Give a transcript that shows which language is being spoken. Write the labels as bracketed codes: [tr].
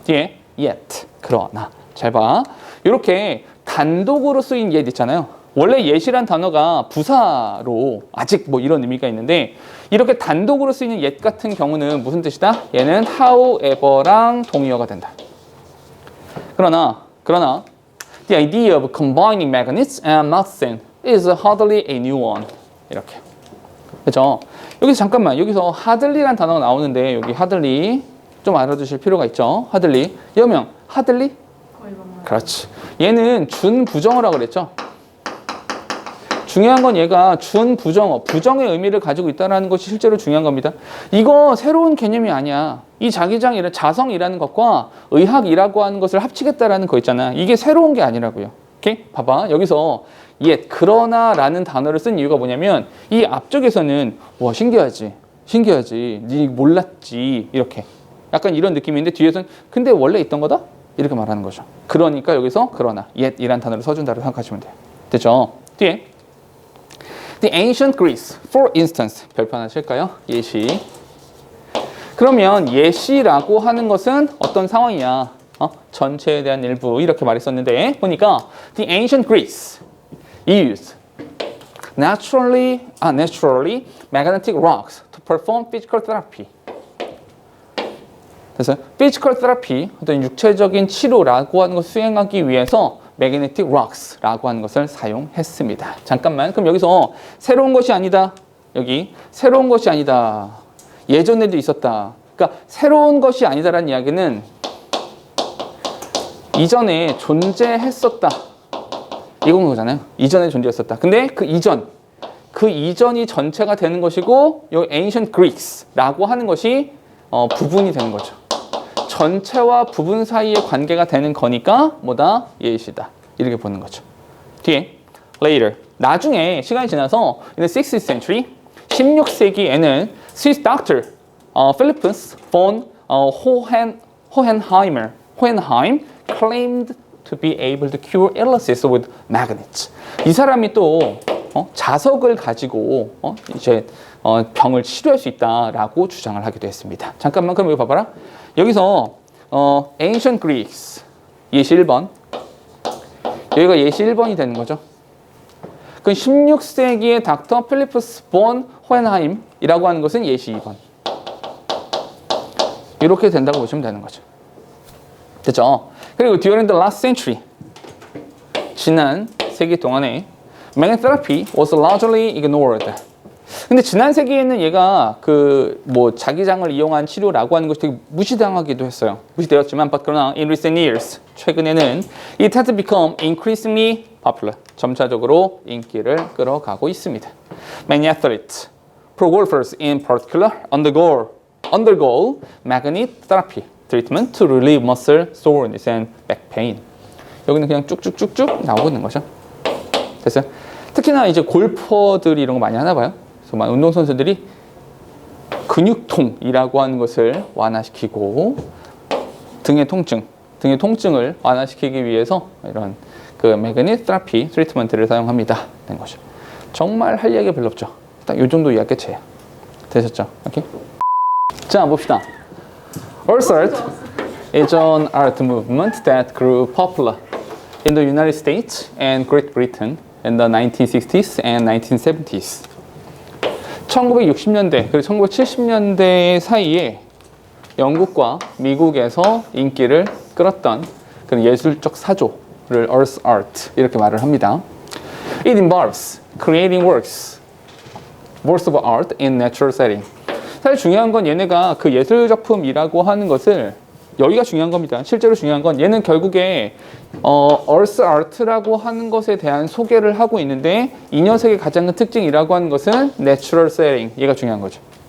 [ko] 뒤에 yet, 그러나 잘 봐. 이렇게 단독으로 쓰인 yet 있잖아요. 원래 yet이란 단어가 부사로 아직 뭐 이런 의미가 있는데 이렇게 단독으로 쓰이는 yet 같은 경우는 무슨 뜻이다? 얘는 however랑 동의어가 된다. 그러나 [en] the idea of combining magnets and medicine is hardly a new one. [ko] 이렇게. 그렇죠? 여기서 잠깐만 여기서 hardly란 단어가 나오는데 여기 hardly 좀 알아두실 필요가 있죠. 하들리. 여명, 하들리? 그렇지. 얘는 준부정어라고 그랬죠. 중요한 건 얘가 준부정어, 부정의 의미를 가지고 있다는 것이 실제로 중요한 겁니다. 이거 새로운 개념이 아니야. 이 자기장이란 자성이라는 것과 의학이라고 하는 것을 합치겠다라는 거 있잖아. 이게 새로운 게 아니라고요. 오케이? 봐봐. 여기서 yet, 그러나라는 단어를 쓴 이유가 뭐냐면 이 앞쪽에서는 와, 신기하지. 니 몰랐지. 이렇게. 약간 이런 느낌인데 뒤에서는 근데 원래 있던 거다? 이렇게 말하는 거죠. 그러니까 여기서 그러나 yet 이란 단어를 써준다고 생각하시면 돼요. 됐죠? 뒤에 [en] The ancient Greece, for instance. [ko] 별표 하나 칠까요? 예시. 그러면 예시라고 하는 것은 어떤 상황이야? 전체에 대한 일부 이렇게 말했었는데 보니까 [en] The ancient Greece used naturally magnetic rocks to perform physical therapy. [ko] 그래서 physical therapy, 어떤 육체적인 치료라고 하는 것을 수행하기 위해서 magnetic rocks라고 하는 것을 사용했습니다. 잠깐만, 그럼 여기서 새로운 것이 아니다. 여기 새로운 것이 아니다. 예전에도 있었다. 그러니까 새로운 것이 아니다라는 이야기는 이전에 존재했었다. 이건 거잖아요. 이전에 존재했었다. 근데 그 이전이 전체가 되는 것이고 이 ancient Greeks라고 하는 것이 부분이 되는 거죠. 전체와 부분 사이의 관계가 되는 거니까 뭐다? 예시다. 이렇게 보는 거죠. 뒤에 later. 나중에 시간이 지나서 [en] in the 16th century [ko] 16세기에는 [en] Swiss doctor Philippus von Hohenheim claimed to be able to cure illnesses with magnets. [ko] 이 사람이 또 자석을 가지고 이제 병을 치료할 수 있다라고 주장을 하기도 했습니다. 잠깐만 그럼 이거 봐봐라. 여기서 ancient Greeks 예시 1번 여기가 예시 1번이 되는 거죠. 그 16세기의 닥터 필리프스 본 호헨하임이라고 하는 것은 예시 2번. 이렇게 된다고 보시면 되는 거죠. 됐죠? 그리고 [en] during the last century [ko] 지난 세기 동안에 [en] magnet therapy was largely ignored. [ko] 근데 지난 세기에는 얘가 자기장을 이용한 치료라고 하는 것이 되게 무시당하기도 했어요. 무시되었지만 그러나 [en] in recent years [ko] 최근에는 [en] it has become increasingly popular. [ko] 점차적으로 인기를 끌어가고 있습니다. [en] Many athletes, pro golfers in particular, undergo magnet therapy treatment to relieve muscle soreness and back pain. [ko] 여기는 그냥 쭉쭉쭉쭉 나오고 있는 거죠. 됐어요? 특히나 이제 골퍼들이 이런 거 많이 하나 봐요. 그래서 운동선수들이 근육통이라고 하는 것을 완화시키고 등의 통증을 완화시키기 위해서 이런 매그닛 테라피 트리트먼트를 사용합니다. 된 거죠. 정말 할 얘기가 별로 없죠. 딱 이 정도 이야기 끝이에요. 되셨죠? 오케이? 자, 봅시다. [en] Earth Art is an art movement that grew popular in the United States and Great Britain in the 1960s and 1970s. [ko] 1960년대 그리고 1970년대 사이에 영국과 미국에서 인기를 끌었던 그런 예술적 사조를 Earth Art 이렇게 말을 합니다. [en] It involves creating works of art in natural setting. [ko] 사실 중요한 건 얘네가 그 예술 작품이라고 하는 것을 여기가 중요한 겁니다. 실제로 중요한 건 얘는 결국에 Earth Art라고 하는 것에 대한 소개를 하고 있는데 이 녀석의 가장 큰 특징이라고 하는 것은 Natural Setting. 얘가 중요한 거죠.